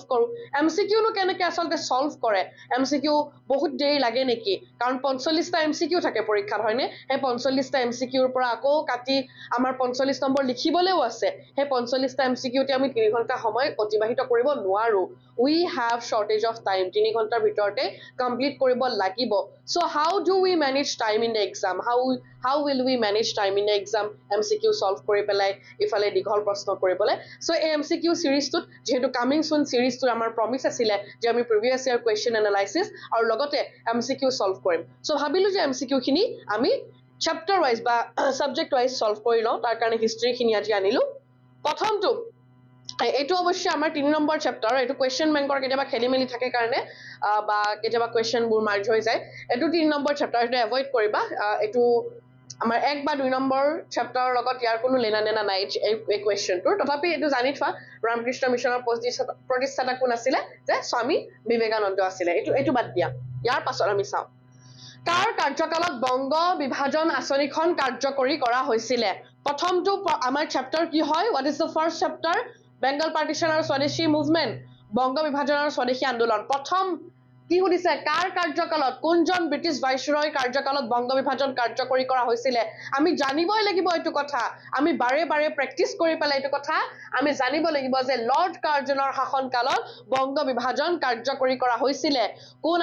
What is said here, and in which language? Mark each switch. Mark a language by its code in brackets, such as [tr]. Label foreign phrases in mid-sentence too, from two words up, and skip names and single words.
[as] কৰো MCQ নো কেনেকৈ আসলতে সলভ কৰে MCQ বহুত দেৰি লাগে নেকি কাৰণ 45টা MCQ থাকে পৰীক্ষাত হয়নে সেই 45টা MCQ ৰ পৰা আকৌ কাটি আমাৰ 45 নম্বৰ লিখিবলেও আছে সেই 45টা MCQ তে আমি 3 ঘণ্টা সময় অতিবাহিত কৰিব নোৱাৰো [en] we have shortage of time [as] 3 ঘণ্টাৰ ভিতৰতে কমপ্লিট কৰিব লাগিব [en] so how do we manage time in the exam [as] how will we manage time in the exam MCQ solve কৰি পেলাই ইফালে দীঘল প্ৰশ্ন কৰিবলে so এই MCQ সিৰিজটোত যেহেতু [en] coming soon [as] সিৰিজটোৰ আমাৰ প্ৰমিস আছিল যে আমি [en] previous year question analysis [as] আৰু লগতে MCQ সলভ কৰিম so ভাবিলো যে MCQ খিনি আমি [en] chapter wise [as] বা [en] subject wise solve [as] কৰি লও তাৰ কাৰণে হিষ্ট্ৰী খিনি আজি আনিলো প্ৰথমটো এইটো অৱশ্যে আমাৰ 3 নম্বৰ চেপ্টাৰ এইটো [en] question bankৰ [as] কেতিয়াবা খেলিমেলি থাকে কাৰণে বা কেতিয়াবা কোৱেশ্চন বোৰ মাৰ্জ হৈ যায় এইটো 3 নম্বৰ চেপ্টাৰ এটা এভয়েড কৰিবা এইটো আমাৰ 1 বা 2 নম্বৰ চেপ্টাৰৰ লগত ইয়াৰ কোনো [hi] लेना देना [as] নাই এই কোৱেশ্চনটোৰ তথাপি এইটো জানি থোৱা ৰামকৃষ্ণ মিছনৰ প্ৰতিষ্ঠাতা কোন আছিল যে স্বামী বিবেকানন্দ আছিল এইটো বাদ দিয়া ইয়াৰ পাছত আমি চাও কাৰ কাৰ্যকালত বংগ বিভাজন আঁচনিখন কাৰ্যকৰী কৰা হৈছিল প্ৰথমটো আমাৰ চেপ্টাৰ কি হয় [en] what is the first chapter Bengal partition [as] আৰু স্বদেশী মুভমেন্ট বংগ বিভাজন আৰু স্বদেশী আন্দোলন প্ৰথম কি হৈছে কাৰ কাৰ্যকালত কোনজন [en] British viceroy [as] কাৰ্যকালত বংগ বিভাজন কাৰ্যকৰী কৰা হৈছিল আমি জানিবই লাগিব এইটো কথা আমি বাৰে বাৰে প্ৰেক্টিস কৰি পেলাই এইটো কথা আমি জানিব লাগিব যে লৰ্ড কাৰ্জনৰ শাসন কালত বংগ বিভাজন কাৰ্যকৰী কৰা হৈছিল কোন